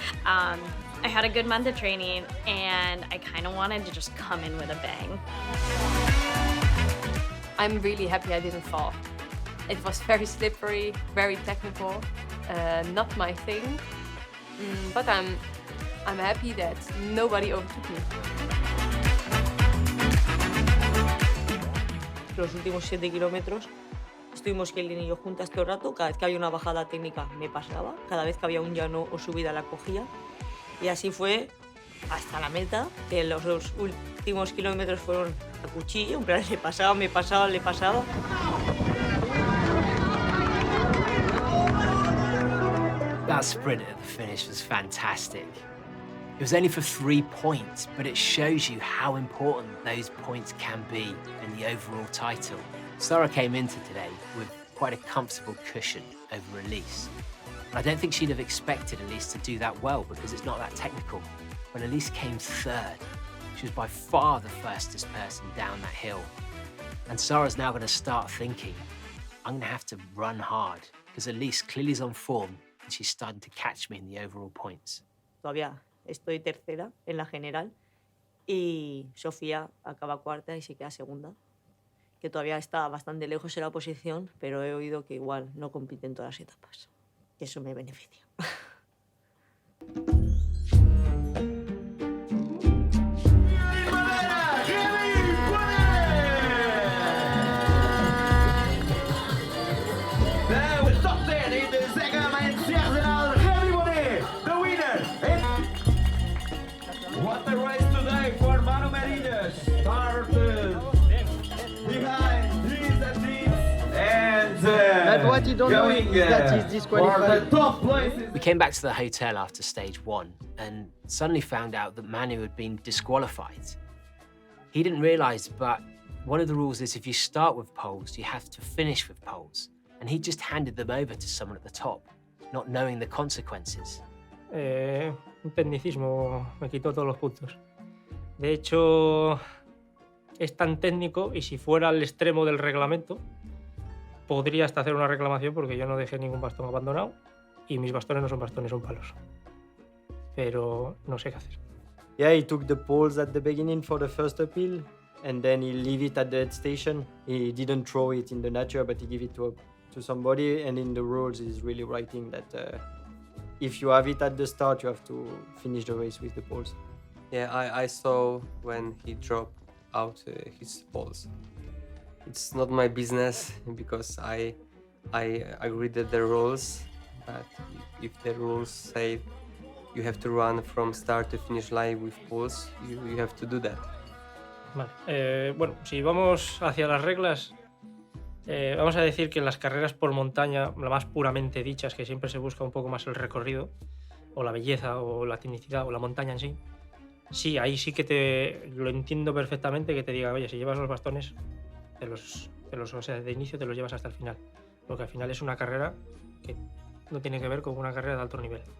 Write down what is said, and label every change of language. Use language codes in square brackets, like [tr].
[en] I had a good month of training, and I kind of wanted to just come in with a bang. I'm really happy I didn't fall. It was very slippery, very technical, not my thing. But I'm happy that nobody overtook me. [es] Los últimos 7 kilómetros estuvimos Kaylin y yo juntas todo el rato. Cada vez que había una bajada técnica me pasaba, cada vez que había un llano o subida la cogía. Y así fue hasta la meta, que los últimos kilómetros fueron a cuchillo, en plan le pasaba, me pasaba, le pasaba. [en] That sprint at the finish was fantastic. It was only for 3 points, but it shows you how important those points can be in the overall title. Sarah came into today with quite a comfortable cushion over Elise. But I don't think she'd have expected Elise to do that well because it's not that technical. When Elise came third, she was by far the fastest person down that hill. And Sarah's now going to start thinking, I'm going to have to run hard because Elise clearly is on form and she's starting to catch me in the overall points. [es] Todavía estoy tercera en la general y Sofía acaba cuarta y se queda segunda, que todavía está bastante lejos en la posición, pero he oído que igual no compite en todas las etapas. Y eso me beneficia. [en] What a race today for Manuel Merillas. Started behind his teams and what you don't know is that he's disqualified. For the top places. We came back to the hotel after stage 1 and suddenly found out that Manu had been disqualified. He didn't realise, but one of the rules is if you start with poles, you have to finish with poles. And he just handed them over to someone at the top, not knowing the consequences. [es] Un tecnicismo me quitó todos los puntos. De hecho, es tan técnico y si fuera al extremo del reglamento, podría hasta hacer una reclamación porque yo no dejé ningún bastón abandonado y mis bastones no son bastones, son palos. Pero no sé qué hacer. [en] Yeah, he took the poles at the beginning for the first appeal, and then he leave it at the head station. He didn't throw it in the nature, but he gave it to somebody. And in the rules, he's really writing that if you have it at the start, you have to finish the race with the poles. Yeah, I saw when he dropped out his poles. It's not my business because I agreed with the rules, but if the rules say you have to run from start to finish line with poles, you have to do that. [es] Vale. Bueno, si vamos hacia las reglas, vamos a decir que en las carreras por montaña, la más puramente dichas, que siempre se busca un poco más el recorrido, o la belleza, o la tecnicidad, o la montaña en sí, sí, ahí sí que lo entiendo perfectamente que te diga, oye, si llevas los bastones, o sea, de inicio te los llevas hasta el final, porque al final es una carrera que no tiene que ver con una carrera de alto nivel.